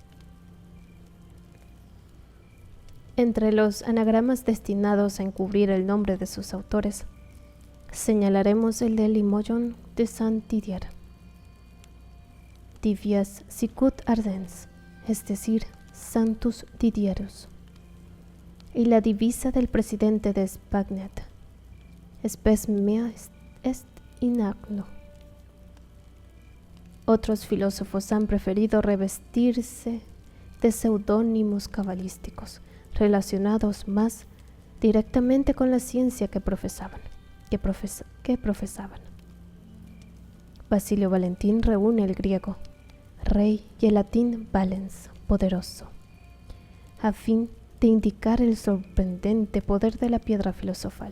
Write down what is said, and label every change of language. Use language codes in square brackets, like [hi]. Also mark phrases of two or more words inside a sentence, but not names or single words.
[es] Entre los anagramas destinados a encubrir el nombre de sus autores, señalaremos el de Limoillon de Saint-Didier, [la] Divias Sicut Ardens, [es] es decir, [la] Sanctus Didierus, [es] y la divisa del presidente de Spagnet, [la] Spes mea est in agno. [es] Otros filósofos han preferido revestirse de seudónimos cabalísticos relacionados más directamente con la ciencia que profesaban. Basilio Valentín reúne el griego, rey, y el latín valens, poderoso, a fin de indicar el sorprendente poder de la piedra filosofal.